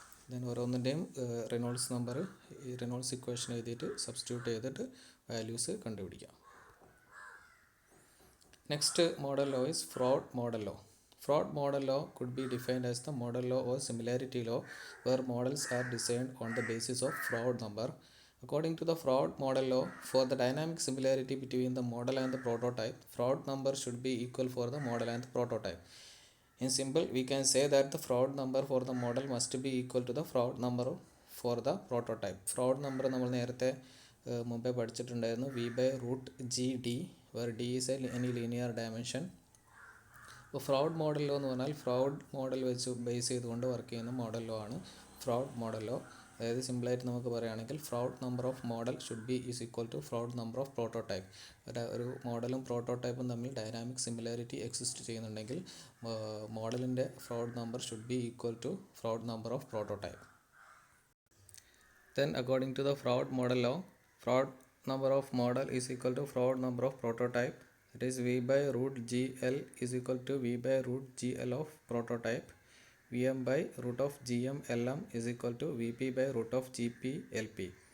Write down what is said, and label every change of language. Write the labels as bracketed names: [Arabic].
[Malayalam] Then ഓരോന്നിൻ്റെയും റിനോൾഡ്സ് equation എഴുതിയിട്ട് substitute ചെയ്തിട്ട് വാല്യൂസ് കണ്ടുപിടിക്കാം. [English] Next model law is fraud model law. Fraud model law could be defined as the model law or similarity law where models are designed on the basis of fraud number. According to the fraud model law, for the dynamic similarity between the model and the prototype, fraud number should be equal for the model and the prototype. In simple, we can say that the fraud number for the model must be equal to the fraud number for the prototype. Fraud number [Malayalam] നമ്മൾ നേരത്തെ മുമ്പേ പഠിച്ചിട്ടുണ്ടായിരുന്നു, [English] V/√GD, where D is any linear dimension. [Malayalam] ഇപ്പോൾ fraud model law എന്ന് പറഞ്ഞാൽ fraud model വെച്ച് base ചെയ്തുകൊണ്ട് work ചെയ്യുന്ന model law ആണ് ഫ്രോഡ് മോഡൽ ലോ. അതായത് സിമ്പിളായിട്ട് നമുക്ക് പറയുകയാണെങ്കിൽ [English] Fraud number of model should be is equal to fraud number of prototype. [Malayalam] ഒരു മോഡലും പ്രോട്ടോടൈപ്പും തമ്മിൽ ഡൈനാമിക് സിമിലാരിറ്റി എക്സിസ്റ്റ് ചെയ്യുന്നുണ്ടെങ്കിൽ മോഡലിൻ്റെ fraud number should be equal to fraud number of prototype. [English] Then according to the fraud model law, fraud number of model is equal to fraud number of prototype. That is V by root GL is equal to V by root GL of prototype. VM by root of GM LM is equal to VP by root of GP LP.